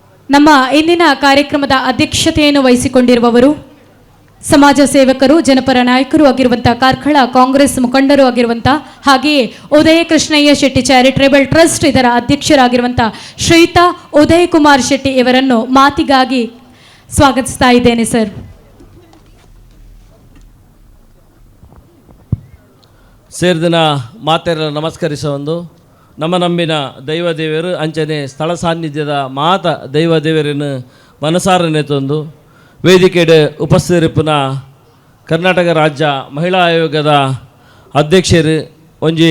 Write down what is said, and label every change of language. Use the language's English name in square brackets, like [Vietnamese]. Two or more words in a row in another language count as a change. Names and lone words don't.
[Kannada] ನಮ್ಮ ಇಂದಿನ ಕಾರ್ಯಕ್ರಮದ ಅಧ್ಯಕ್ಷತೆಯನ್ನು ವಹಿಸಿಕೊಂಡಿರುವವರು ಸಮಾಜ ಸೇವಕರು, ಜನಪರ ನಾಯಕರು ಆಗಿರುವಂತಹ ಕಾರ್ಕಳ ಕಾಂಗ್ರೆಸ್ ಮುಖಂಡರು ಆಗಿರುವಂತಹ, ಹಾಗೆಯೇ ಉದಯ ಕೃಷ್ಣಯ್ಯ ಶೆಟ್ಟಿ ಚಾರಿಟೇಬಲ್ ಟ್ರಸ್ಟ್ ಇದರ ಅಧ್ಯಕ್ಷರಾಗಿರುವಂತಹ ಶ್ರೀಯುತ ಉದಯ್ ಕುಮಾರ್ ಶೆಟ್ಟಿ ಇವರನ್ನು ಮಾತಿಗಾಗಿ ಸ್ವಾಗತಿಸ್ತಾ ಇದ್ದೇನೆ ಸರ್. [Tulu] ಸೇರಿದಿನ ಮಾತೆಲ್ಲ ನಮಸ್ಕರಿಸ ಒಂದು ನಮ್ಮ ನಂಬಿನ ದೈವ ದೇವರು ಅಂಚನೆ ಸ್ಥಳ ಸಾನ್ನಿಧ್ಯದ ಮಾತ ದೈವ ದೇವರನ್ನು ಮನಸಾರನೆ ತಂದು ವೇದಿಕೆಡೆ ಉಪಸ್ಥಿತರಿಪ್ಪುನ ಕರ್ನಾಟಕ ರಾಜ್ಯ ಮಹಿಳಾ ಆಯೋಗದ ಅಧ್ಯಕ್ಷರು ಒಂಜಿ